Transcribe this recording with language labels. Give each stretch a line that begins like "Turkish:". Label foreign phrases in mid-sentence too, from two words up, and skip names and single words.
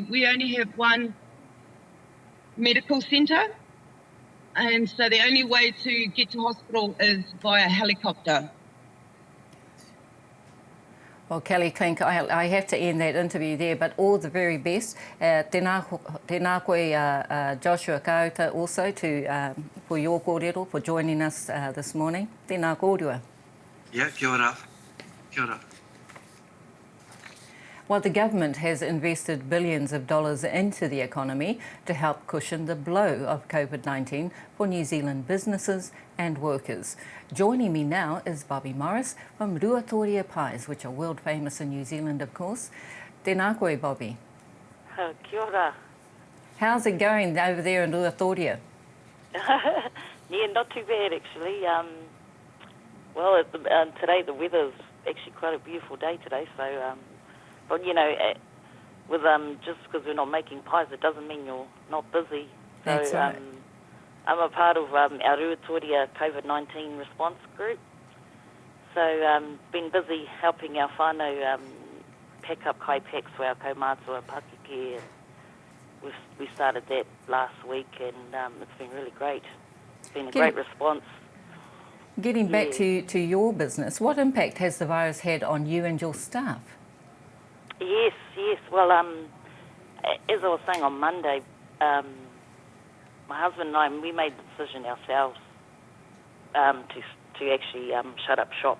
English: We only have one medical centre, and so the only way to get to hospital is via helicopter. Well, Kelly Clink, I have to end that interview there, but all the very best.
Māori: Tēnā koe
English: Joshua Kauta also for your kōrero, for joining us this morning.
Māori: Tēnā kōrua. Yeah, kia ora. Kia ora.
English: Well, the government has invested billions of dollars into the economy to help cushion the blow of COVID-19 for New Zealand businesses and workers. Joining me now is Bobby Morris from Rāhuitia pies, which are world famous in New Zealand, of course.
Māori: Tēnā koe, Bobby. Kia ora.
English: How's it going over there in Ruatoria? Yeah, not too bad actually. Well, today the weather's actually quite a beautiful day today. So, but you know, with just because we're not making pies, it doesn't mean you're not busy. So, That's right. I'm a part of our Ruatoria COVID-19 response group. So, been busy helping our whānau pack up kai packs for our
Māori: kaumātua pakeke.
English: We started that last week, and it's been really great. It's been a great response. Getting back to your business, what impact has the virus had on you and your staff? Yes. Well, as I was saying on Monday, my husband and I, we made the decision ourselves to actually shut up shop.